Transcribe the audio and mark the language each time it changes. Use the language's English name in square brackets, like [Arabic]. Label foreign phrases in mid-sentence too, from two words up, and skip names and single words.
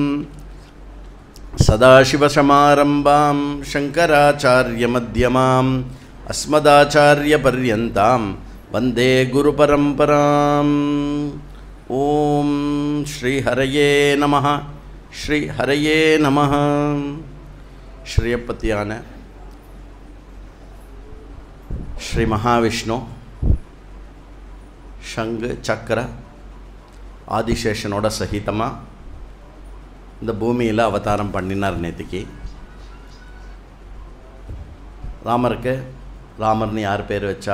[Sanskrit] सदाशिवसमारम्भां शङ्कराचार्यमध्यमाम् अस्मदाचार्यपर्यन्तां वन्दे गुरुपरम्पराम्। ओम श्रीहरये नमः श्रीहरये नमः। [Tamil] श्रीयपतिயான ஸ்ரீ மகாவிஷ்ணு சங்கு சக்கர ஆதிசேஷனோட சகிதமாக இந்த பூமியில் அவதாரம் பண்ணினார். நேற்றுக்கு ராமருக்கு ராமர்னு யார் பேர் வச்சா?